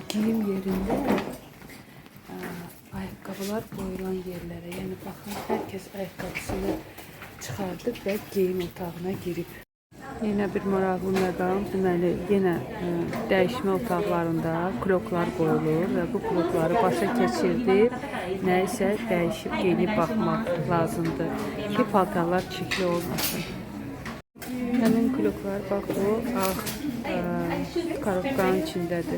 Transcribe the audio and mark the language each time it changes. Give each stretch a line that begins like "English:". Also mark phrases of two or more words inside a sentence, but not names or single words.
Turkish: Giyim yerinde ayakkabılar koyulan yerlere. Yani bakın herkes ayakkabısını çıkardık ve giyim otağına girip.
Azerbaijani: Yine bir maraqlı məqam. Deməli, yenə dəyişmə otaqlarında kloklar qoyulur və bu klokları başa keçirdib nəysə dəyişib geyinib baxmaq lazımdır ki, paltarlar çirkli olmasın. Həmin kloklar bax bu ağ karobkanın içindədir.